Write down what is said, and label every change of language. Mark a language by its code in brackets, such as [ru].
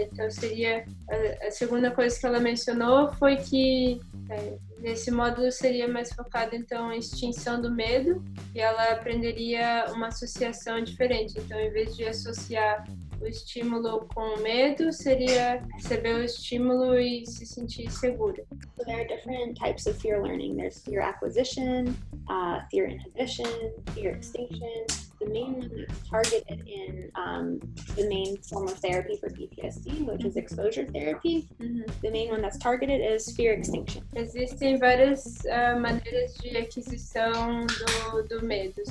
[pt] Então, seria a segunda coisa que ela mencionou foi que nesse módulo seria mais focado então em extinção do medo, e ela aprenderia uma associação diferente. Então, em vez de associar o estímulo com o medo, seria receber o estímulo e se sentir segura. [en] So there are different types of fear learning. There's fear acquisition, fear inhibition, fear extinction. The main one that's targeted in the main form of therapy for PTSD, which is exposure therapy, the main one that's targeted is fear extinction. [pt] Existem várias maneiras de aquisição do medo.